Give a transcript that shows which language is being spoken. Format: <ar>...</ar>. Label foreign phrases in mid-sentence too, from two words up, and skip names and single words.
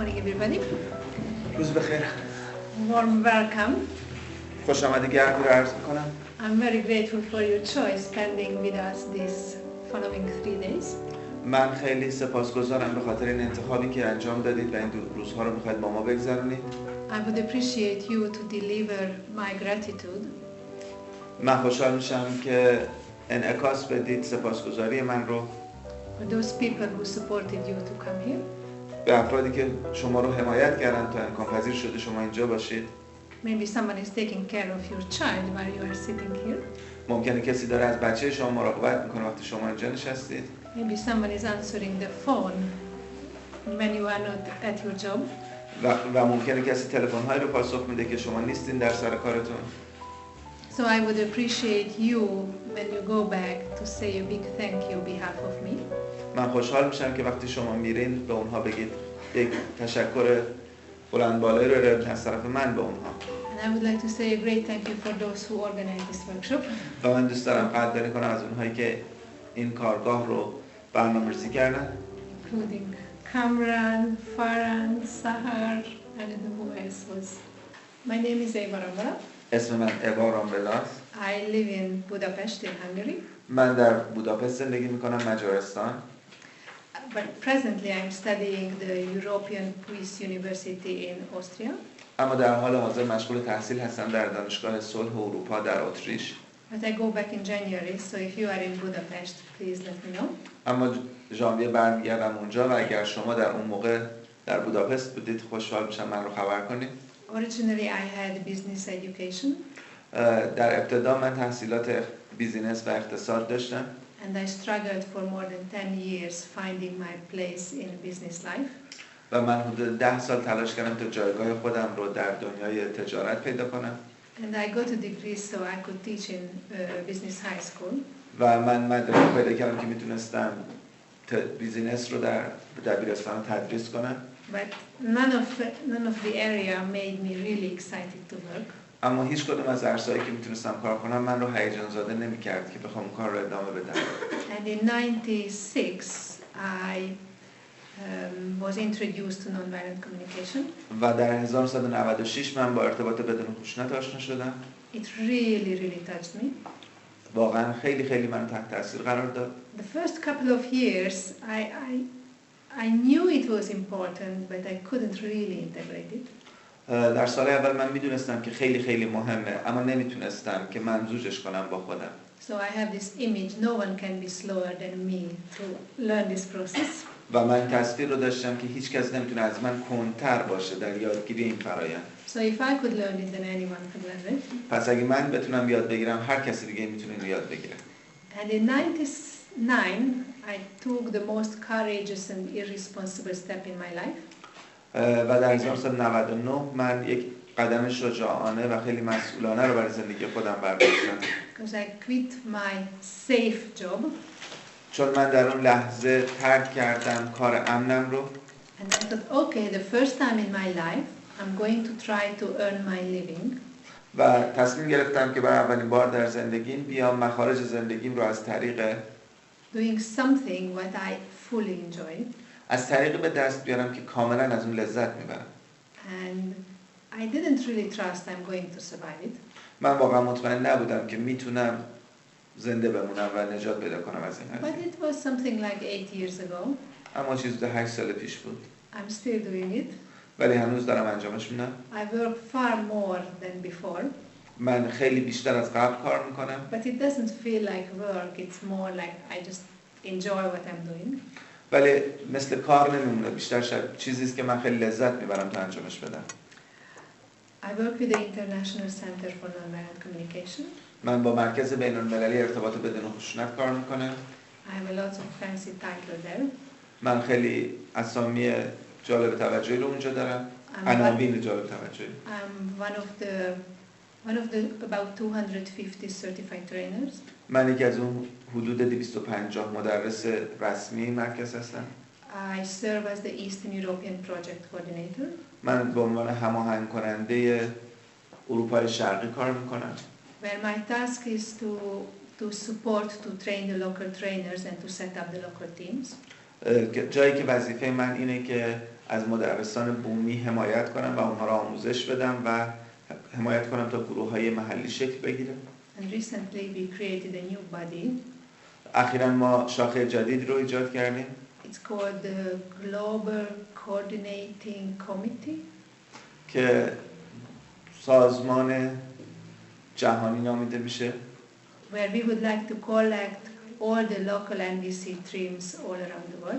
<en>everybody.</en> <fa>روز بخیر.</fa> <en>Warm welcome.</en> <fa>خوش آمدی گردی رو عرض میکنم.</fa> <en>I'm very grateful for your choice spending with us these following 3 days.</en> <fa>من خیلی سپاسگزارم به خاطر این انتخابی که انجام دادید و این روزها رو میخواید با ما بگذرونید.</fa> <en>I would appreciate you to deliver my gratitude.</en> <fa>من خوشحال میشم که انعکاس بدید سپاسگزاری من رو</fa> <en>For those people who supported you to come here.</en> <fa>به افرادی که شما رو حمایت کردن تا امکان پذیر شده شما اینجا باشید.</fa> <en>Maybe someone is taking care of your child while you are sitting here.</en> <fa>ممکنه کسی داره از بچه شما مراقبت میکنه وقتی شما اینجا نشستید.</fa> <en>Maybe someone is answering the phone when you are not at your job.</en> <fa>و mumkene کسی تلفن‌هایی رو پاسخ میده که شما نیستین در سر کارتون.</fa> <en>So I would appreciate you when you go back to say a big thank you on behalf of me.</en> <fa>من خوشحال میشم که وقتی شما میرین به اونها بگید یک تشکر بلند بالایی رو ارائه از طرف من به اونها.</fa> <en>And I would like to say a great thank you for those who organized this workshop.</en> <fa>و من دوست دارم قدردانی کنم از اونهایی که این کارگاه رو برنامه‌ریزی کردن.</fa> <en>Including Kamran, Farhan, Sahar, and who else was. My name is Rambala.</en> <fa>اسم من رامبالا است.</fa> <en>I live in Budapest in Hungary.</en> <fa>من در بوداپست زندگی میکنم مجارستان.</fa> <en>But presently I'm studying the European Peace University in Austria.</en> <fa>اما در حال حاضر مشغول تحصیل هستم در دانشگاه صلح اروپا در اتریش.</fa> <en>But I go back in January, so if you are in Budapest, please let me know.</en> <fa>اما ژانویه برمیگردم اونجا و اگر شما در اون موقع در بوداپست بودید خوشحال میشم من رو خبر کنید.</fa> <en>Originally I had business education.</en> <fa>در ابتدا من تحصیلات بیزینس و اقتصاد داشتم.</fa> <en>And I struggled for more than 10 years finding my place in business life.</en> <fa>و من حدود 10 سال تلاش کردم تا جایگاه خودم رو در دنیای تجارت پیدا کنم.</fa> <en>And I got a degree so I could teach in business high school.</en> <fa>و من مدرک پیدا کردم که میتونستم بیزینس رو در دبیرستان تدریس کنم.</fa> <en>But none of the area made me really excited to work.</en> <fa>اما هیچ کدوم از عرصه‌هایی که میتونستم کار کنم من رو هیجان زده نمی‌کرد که بخوام کار رو ادامه بدم.</fa> <en>And in 96 I was introduced to nonviolent communication.</en> <fa>و در 1996 من با ارتباط بدون خشونت آشنا شدم.</fa> <en>It really touched me.</en> <fa>واقعا خیلی من تحت تاثیر قرار داد.</fa> <en>The first couple of years I knew it was important but I couldn't really integrate it.</en> <fa>در سال اول من میدونستم که خیلی مهمه اما نمیتونستم که ممزوجش کنم با خودم.</fa> <en>So I have this image no one can be slower than me to learn this process.</en> <fa>و من تصویر رو داشتم که هیچ کس نمیتونه از من کندتر باشه در یادگیری این فرآیند.</fa> <en>So if I could learn it then anyone could learn it.</en> <fa>پس اگه من بتونم یاد بگیرم هر کسی دیگه میتونه اینو یاد بگیره.</fa> <en>And in 99 I took the most courageous and irresponsible step in my life.</en> <fa>و در 1999 من یک قدم شجاعانه و خیلی مسئولانه رو برای زندگی خودم برداشتم.</fa> <en>Because I quit my safe job.</en> <fa>چون من در اون لحظه ترک کردم کار امنم رو.</fa> <en>And I thought, okay, the first time in my life I'm going to try to earn my living.</en> <fa>و تصمیم گرفتم که برای اولین بار در زندگیم بیام مخارج زندگیم رو از طریق</fa> <en>doing something what I fully enjoy.</en> <fa>از طریقی به دست بیارم که کاملا از اون لذت میبرم.</fa> <en>And I didn't really trust I'm going to survive it.</en> <fa>من واقعا مطمئن نبودم که میتونم زنده بمونم و نجات پیدا کنم از این قضیه.</fa> <en>But it was something like 8 years ago.</en> <fa>اما چیزی 8 سال پیش بود.</fa> <en>I'm still doing it.</en> <fa>ولی هنوز دارم انجامش میدم.</fa> <en>I work far more than before.</en> <fa>من خیلی بیشتر از قبل کار میکنم.</fa> <en>But it doesn't feel like work. It's more like I just enjoy what I'm doing.</en> <fa>ولی مثل کار نمیمونه، بیشتر شاید چیزی است که من خیلی لذت میبرم تا انجامش بدم.</fa> <en>I work with the International Center for Nonviolent Communication.</en> <fa>من با مرکز بین‌المللی ارتباط بدون خشونت کار میکنم.</fa> <en>I have a lot of fancy title there.</en> <fa>من خیلی اسامی جالب توجهی رو اونجا دارم. عناوین جالب توجهی.</fa> <en>I'm one of the about 250 certified trainers.</en> <fa>من یکی از اون حدود 250 مدرس رسمی مرکز هستم.</fa> <en>I serve as the Eastern European Project Coordinator.</en> <fa>من به عنوان هماهنگ کننده اروپای شرقی کار میکنم.</fa> <en>Where my task is to support, to train the local trainers and to set up the local teams.</en> <fa>جایی که وظیفه من اینه که از مدرسان بومی حمایت کنم و اونها را آموزش بدم و حمایت کنم تا گروه‌های محلی شکل بگیره.</fa> <en>And recently we created a new body.</en> <fa>اخیراً ما شاخه جدید رو ایجاد کردیم.</fa> <en>It's called the Global Coordinating Committee.</en> <fa>که سازمان جهانی نامیده میشه.</fa> <en>Where we would like to collect all the local NVC streams all around the world.</en>